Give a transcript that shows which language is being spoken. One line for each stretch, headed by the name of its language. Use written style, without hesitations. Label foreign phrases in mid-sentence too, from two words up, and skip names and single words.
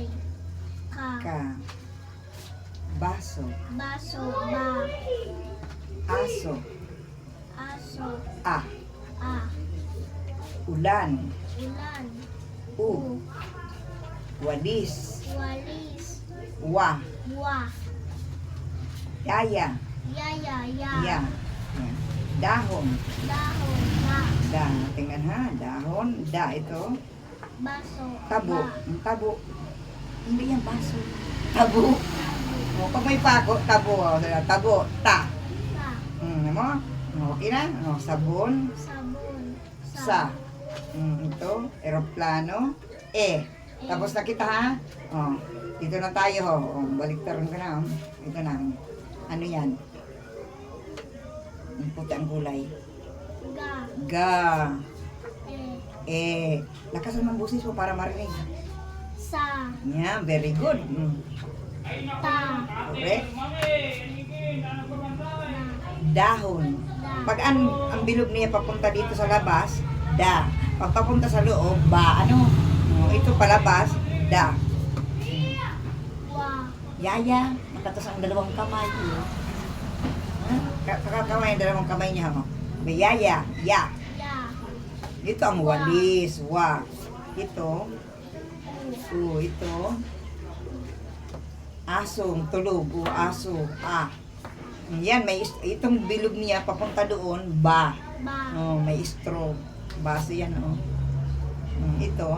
Filipino: Ka. Baso. Ba. Aso. A. Ulan. U. Walis. Wa. Yaya. Ya. Dahon. Da. Tingnan ha. Dahon. Da ito. Baso. Tabo. Hindi yan baso. Tabo. Pag may pako, tabo. Tabo. Ta. Mo? Okay na? Sabon. Sa. Ito. Eroplano. E. Tapos na kita ha. Dito na tayo ho. Baliktaran ka na. Ito na. Ano yan? Ang puti ang kulay. Ga. E. Lakasan ng busis mo para marinig. Sa.
English: Yeah, very good.
Filipino: Ta. Correct. Dahon. Pag ang bilog niya papunta dito sa labas, da. Pag papunta sa loob, ba. Ito palabas, da. Wa. Yaya. Nakatas ang dalawang kamay. Oh. Kakakamay ang dalawang kamay niya. Oh. May yaya, ya. Ya. Ito ang walis, wa. Ito, ito. Asong, tulog, aso, Yan, may itong bilog niya papunta doon, ba. Ba. Oh, may straw. Baso yan, oh. Ito,